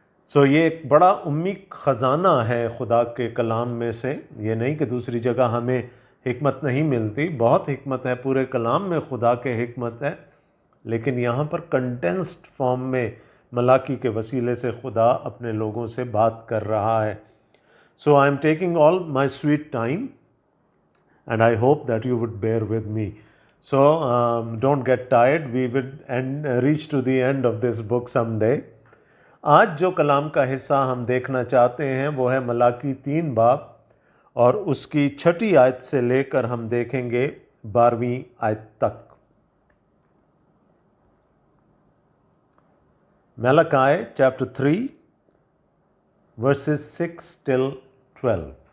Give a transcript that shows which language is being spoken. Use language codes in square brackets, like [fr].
[hi] सो ये एक बड़ा उम्मी ख़जाना है खुदा के कलाम में से। ये नहीं कि दूसरी जगह हमें हिकमत नहीं मिलती, बहुत हिकमत है, पूरे कलाम में खुदा के हिकमत है, लेकिन यहाँ पर कंडेंस्ड फॉर्म में मलाकी के वसीले से खुदा अपने लोगों से बात कर रहा है। [en] So I am taking all my sweet time and I hope that you would bear with me. So don't get tired. We will reach to the end of this book someday. [hi] आज जो कलाम का हिस्सा हम देखना चाहते हैं वो है मलाकी 3 बाब, और उसकी 6ठी आयत से लेकर हम देखेंगे 12वीं आयत तक। Malachi chapter 3 [en] verses 6 till 12।